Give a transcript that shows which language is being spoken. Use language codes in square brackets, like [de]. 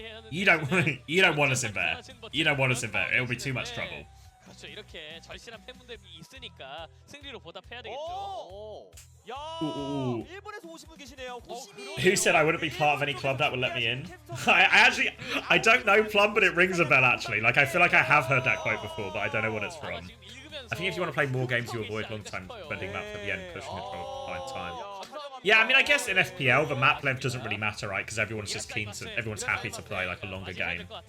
[en] You don't want us in there. You don't want us in there. It'll be too much trouble. [ko] 그렇죠. 이렇게 절실한 팬분들이 있으니까 승리로 보답해야 되겠죠. 야, Ooh. 일본에서 오신 분 계시네요. [en] Who said I wouldn't be part of any club that would let me in? I don't know Plum, but it rings a bell actually. Like I feel like I have heard that quote before, but I don't know what it's from. I think if you want to play more games, you avoid long time spending map for the end, pushing control by time. Yeah, I mean, I guess in FPL the map length doesn't really matter, right? Because everyone's just everyone's happy to play like a longer game.